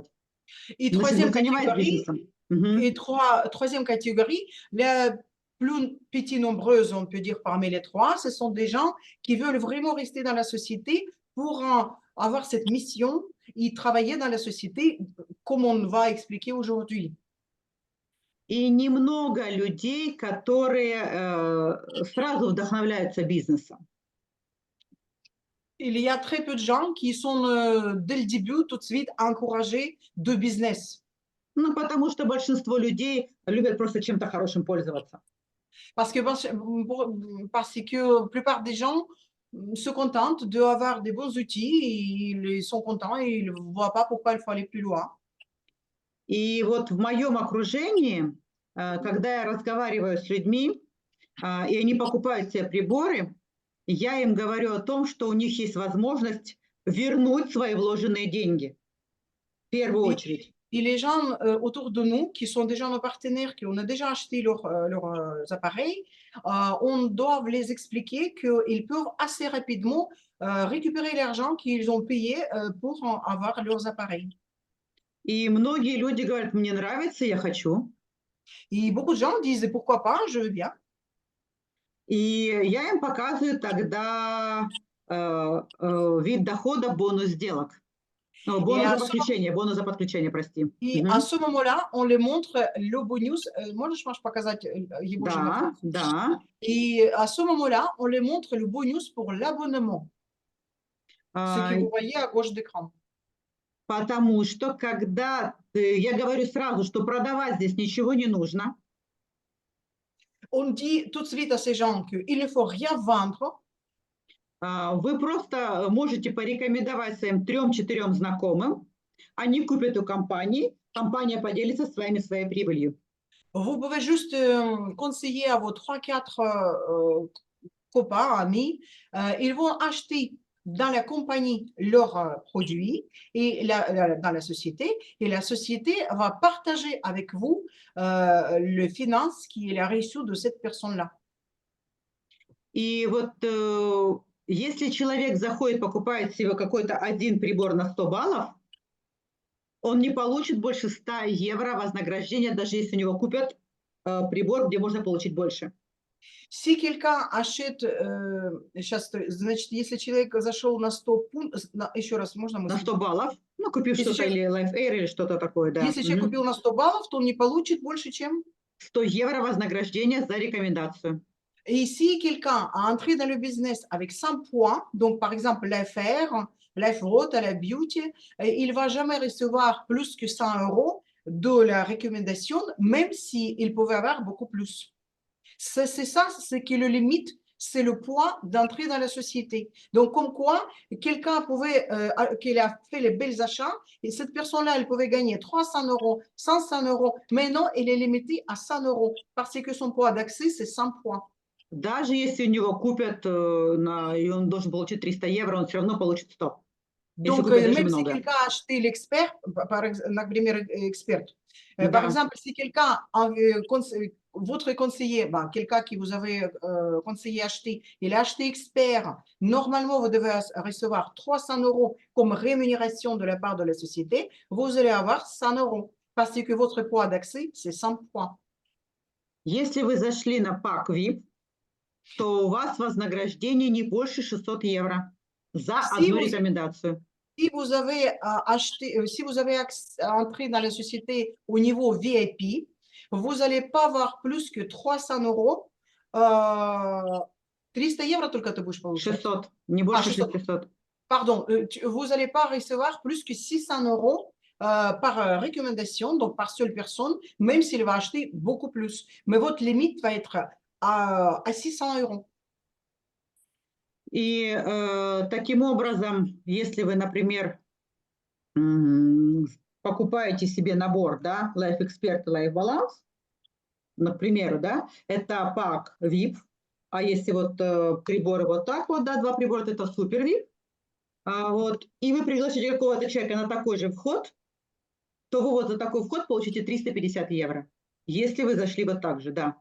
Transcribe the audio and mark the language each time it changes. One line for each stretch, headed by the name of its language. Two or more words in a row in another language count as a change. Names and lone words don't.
French: Et troisième catégorie, la plus petite nombreuse, on peut dire parmi les 3, ce sont des gens qui veulent vraiment rester dans la société pour avoir cette mission et travailler dans la société comme on va expliquer aujourd'hui.
Russian: И немного людей, которые сразу вдохновляются бизнесом.
French: Il y a très peu de gens qui sont dès le début tout de suite encouragés de business.
Russian: Ну, потому что большинство людей любят просто чем-то хорошим пользоваться.
French: Parce que la plupart des gens se contentent d'avoir des bons outils, et ils sont contents et ils ne voient pas pourquoi il faut aller plus loin.
Russian: И вот в моем окружении, когда я разговариваю с людьми, и они покупают себе приборы, я им говорю о том, что у них есть возможность вернуть свои вложенные деньги. В первую очередь.
French: Et les gens autour de nous, qui sont déjà nos partenaires, qui ont déjà acheté leurs appareils, on doit les expliquer qu'ils peuvent assez rapidement récupérer l'argent qu'ils ont payé pour avoir leurs appareils.
Russian: И многие люди говорят, мне нравится, я хочу.
French: Et beaucoup de gens disent, pourquoi pas, je veux bien.
Russian: И я им показываю тогда вид дохода бонус сделок.
French: Et
Russian: Бонус
French: à
Russian: за
French: ce,
Russian: подключение, бонус за подключение, прости.
French: et à ce moment-là, on les montre le bonus.
Russian: Можешь показать его же на Да, французском? да.
French: Et à ce moment-là, on les montre le bonus pour l'abonnement, ce que
Russian: А,
French: vous voyez à gauche d'écran.
Russian: Потому что когда я говорю сразу, что продавать здесь ничего не нужно,
French: On dit tout de suite à ces gens qu'il ne faut rien vendre.
Russian: вы просто можете порекомендовать своим 3-4 знакомым, они купят у компании, компания поделится с вами своей прибылью.
French: Vous pouvez juste conseiller à vos 3-4 copains, amis, ils vont acheter dans la compagnie leurs produits et dans la société, et la société va partager avec vous le finance qui est la réussite de cette personne-là.
Russian: И вот если человек заходит, покупает себе какой-то один прибор на 100 баллов, он не получит больше 100 евро вознаграждения, даже если у него купят прибор, где можно получить больше.
French: Si quelqu'un achète,
Russian: сейчас, значит, если человек зашел на 100 пунктов, еще раз, можно На мысль? 100 баллов, ну, купив Если что-то человек, или Life Air или что-то такое, да. если человек купил на 100 баллов, то он не получит больше, чем... 100 евро вознаграждения за рекомендацию.
French: Et si quelqu'un a entré dans le business avec 100 points, donc par exemple l'affaire, Life Road, la Beauty, il ne va jamais recevoir plus que 100 euros de la recommandation, même s'il pouvait avoir beaucoup plus. C'est ça, c'est que le limite, c'est le poids d'entrée dans la société. Donc, comme quoi, quelqu'un pouvait, qu'il a fait les belles achats, et cette personne-là, elle pouvait gagner 300 euros, 500 euros, mais non, elle est limitée à 100 euros, parce que son poids d'accès, c'est 100 points.
Russian: Даже если у него купят, и он должен получить 300 евро, он все равно получит 100. Если
French: Donc,
Russian: купят даже
French: même si
Russian: много.
French: quelqu'un a acheté l'expert, например, expert,
Russian: Да.
French: par exemple, si quelqu'un, votre conseiller, quelqu'un qui vous avait conseillé acheter, il a acheté expert, normalement, vous devez recevoir 300 euros comme rémunération de la part de la société, vous allez avoir 100 euros parce que votre poids d'accès, c'est 100 points.
Russian: Если вы зашли на пак VIP, то у вас вознаграждение не больше 600 евро за одну рекомендацию.
French: Si vous avez acheté, si vous avez entré dans la société au niveau VIP, vous n'allez pas avoir plus que 300 euros.
Russian: 300 евро только ты будешь получать? 600, не больше 600. 600.
French: Pardon, vous n'allez pas recevoir plus que 600 euros par recommandation, donc par seule personne, même s'il va acheter beaucoup plus. Mais votre limite va être à 600 euros.
Russian: И таким образом, если вы, например, покупаете себе набор, да, Life Expert и Life Balance, например, да, это пак VIP, а если вот приборы вот так вот, да, 2 прибора, это супер VIP, вот, и вы пригласите какого-то человека на такой же вход, то вы вот за такой вход получите 350 евро, если вы зашли вот так же, да.